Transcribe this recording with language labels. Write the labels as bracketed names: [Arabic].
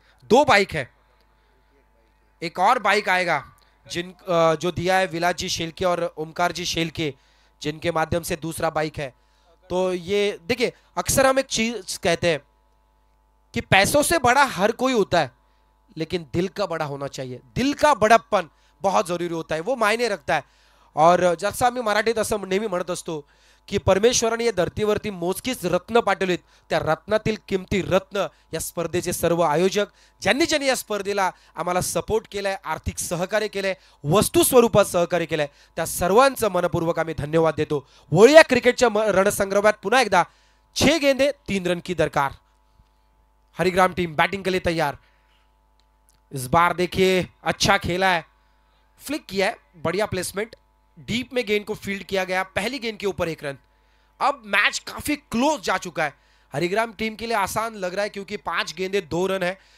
[Hindi] 2 bike है, एक और बाइक आएगा जो दिया है विलास जी शेलके और ओमकार जी शेलके, जिनके माध्यम से दूसरा बाइक है। तो ये देखिए, अक्सर हम एक चीज कहते हैं कि पैसों से बड़ा हर कोई होता है, लेकिन दिल का बड़ा होना चाहिए। दिल का बड़प्पन बहुत जरुरी होता है, वो मायने रखता है। [Marathi] और जसं आम्ही मराठीत असं नेहमी म्हणत असतो की परमेश्वराने या धर्तीवरती मोजकीच रत्न पाठवलीत, त्या रत्नातील किमती रत्न या स्पर्धेचे सर्व आयोजक, ज्यांनी ज्यांनी या स्पर्धेला आम्हाला सपोर्ट केलाय, आर्थिक सहकार्य केलंय, वस्तू स्वरूपात सहकार्य केलंय, त्या सर्वांचं मनपूर्वक आम्ही धन्यवाद देतो। वळूया क्रिकेटच्या रणसंग्रामात पुन्हा एकदा। [Hindi] 6 गेंदे 3 रन की दरकार। हरिग्राम टीम बैटिंग के लिए तैयार। इस बार देखिए अच्छा खेला है, फ्लिक किया है, बढ़िया प्लेसमेंट, डीप में गेंद को फील्ड किया गया, पहली गेंद के ऊपर 1 रन। अब मैच काफी क्लोज जा चुका है। हरिग्राम टीम के लिए आसान लग रहा है क्योंकि 5 गेंदे 2 रन है।